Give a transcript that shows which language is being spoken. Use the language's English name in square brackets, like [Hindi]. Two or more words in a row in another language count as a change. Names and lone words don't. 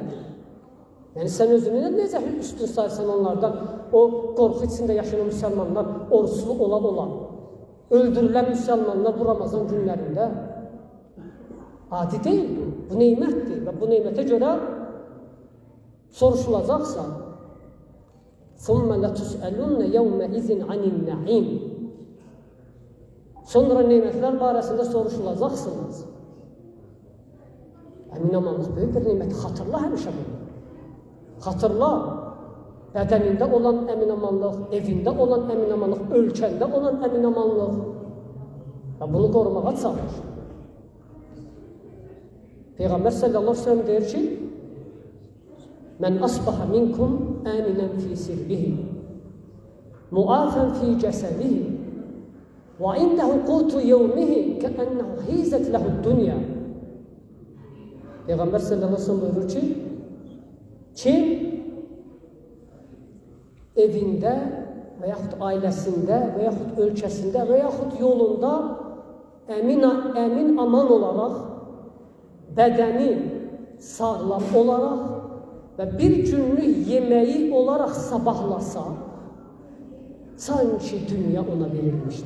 [Azerbaijani] Yəni sən özünü necə üstün sayırsan onlardan? O qorxu içində yaşayan müsəlmanlar, oruçlu ola, öldürülən müsəlmanlar bu Ramazan günlərində. Adi deyil bu. Bu neymətdir və bu neymətə görə soruşulacaqsan. [Arabic] ثُمَّ لَتُسْأَلُنَّ يَوْمَئِذٍ عَنِ النَّعِيمِ. [Azerbaijani] Sonra neymətlər barəsində soruşulacaqsınız. Əmin-amanlıq böyük bir neymət. Xatırla həmişə bunu. Xatırla. Bədənində olan əmin-amanlıq, evində olan əmin-amanlıq, ölkəndə olan əmin-amanlıq. Və bunu qorumağa çalış. Peyğəmbər sallallahu əleyhi və səlləm deyir ki: [Arabic] "من أصبح منكم آمنا في سربه معافى في جسده, وعنده قوت يومه فكأنما حيزت له الدنيا." [Azerbaijani] Peyğəmbər sallallahu əleyhi və səlləm buyurur ki, kim evində və yaxud ailəsində və yaxud ölkəsində və yaxud yolunda əmin aman olaraq, bədəni sağlam olaraq və bir günlük yeməyi olaraq sabahlasa, sanki dünya ona verilmişdir.